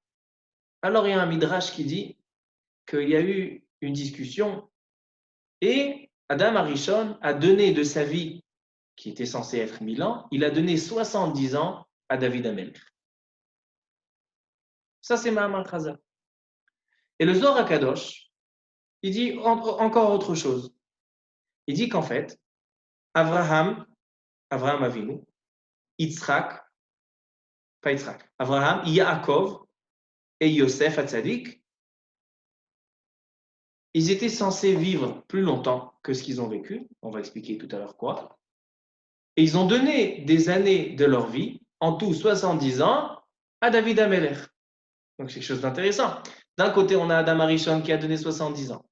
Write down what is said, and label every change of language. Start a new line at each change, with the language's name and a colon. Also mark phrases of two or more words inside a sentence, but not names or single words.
French: Alors, il y a un midrash qui dit qu'il y a eu une discussion et Adam Arishon a donné de sa vie, qui était censée être 1000 ans, il a donné 70 ans à David Amelech. Ça, c'est
Hebrew: Mahamar Chazal.
French: Et le Zohar HaKadosh, il dit encore autre chose. Il dit qu'en fait, Avraham Avinu, Yitzhak, pas Yitzhak, Avraham, Yaakov et Yosef Hatzadik, ils étaient censés vivre plus longtemps que ce qu'ils ont vécu. On va expliquer tout à l'heure quoi. Et ils ont donné des années de leur vie, en tout 70 ans, à David Amelech. Donc c'est quelque chose d'intéressant. D'un côté, on a Adam Arishon qui a donné 70 ans.